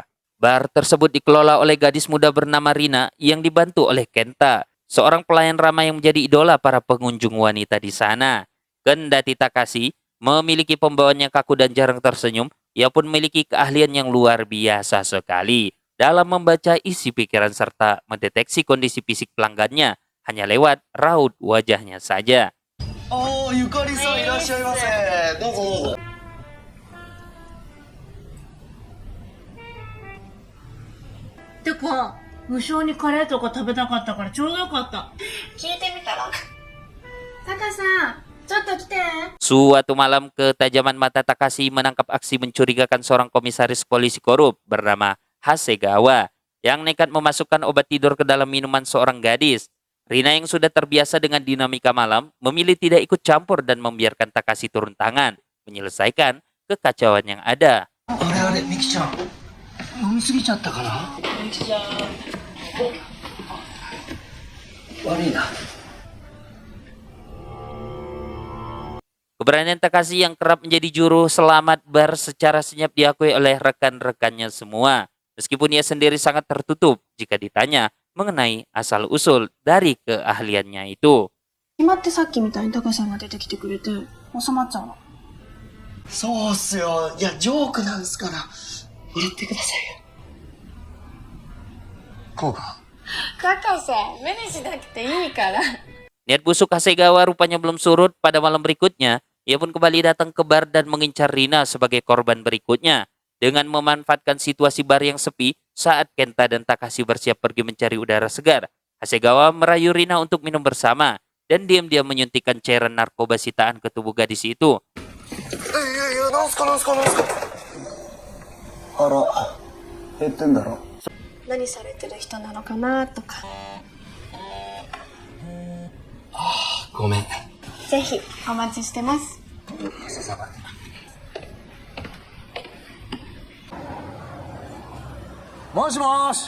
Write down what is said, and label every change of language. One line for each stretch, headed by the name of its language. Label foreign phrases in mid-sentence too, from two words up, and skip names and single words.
Indonesian: Bar tersebut dikelola oleh gadis muda bernama Rina yang dibantu oleh Kenta, seorang pelayan ramah yang menjadi idola para pengunjung wanita di sana. Kendati Takashi memiliki pembawaan yang kaku dan jarang tersenyum, ia pun memiliki keahlian yang luar biasa sekali dalam membaca isi pikiran serta mendeteksi kondisi fisik pelanggannya hanya lewat raut wajahnya saja.
Japanese: あ、ゆかりさん、いらっしゃいませ. どうぞ、どうぞ. てか、無性にカレーとか食べたかったからちょうどよかった。聞いてみたらタカさん、ちょっと来て。
Indonesian: Suatu malam, ketajaman mata Takashi menangkap aksi mencurigakan seorang komisaris polisi korup bernama Hasegawa yang nekat memasukkan obat tidur ke dalam minuman seorang gadis. Rina yang sudah terbiasa dengan dinamika malam memilih tidak ikut campur dan membiarkan Takashi turun tangan menyelesaikan kekacauan yang ada.
Japanese: あれあれ、ミキちゃん。飲みすぎちゃったかな。ミキちゃん。悪いな。
Indonesian: Keberanian Takashi yang kerap menjadi juru selamat bar secara senyap diakui oleh rekan-rekannya semua. Meskipun ia sendiri sangat tertutup jika ditanya mengenai asal-usul dari keahliannya itu.
Japanese: 決まってさっきみたいにタカさんが出てきてくれて収まっちゃうの。そうっすよ。いや、ジョークなんすから。言ってくださいよ。こうか。タカさん、目にしなくていいから。
Indonesian: Niat busuk Hasegawa rupanya belum surut. Pada malam berikutnya, ia pun kembali datang ke bar dan mengincar Rina sebagai korban berikutnya. Dengan memanfaatkan situasi bar yang sepi saat Kenta dan Takashi bersiap pergi mencari udara segar, Hasegawa merayu Rina untuk minum bersama dan diam-diam menyuntikkan cairan narkoba sitaan ke tubuh gadis itu.
Japanese: いや、なんすかなんすかなんすか。あら、減ってんだろ。何されてる人なのかなとか。ごめん。ぜひお待ちしてます。もしもーし。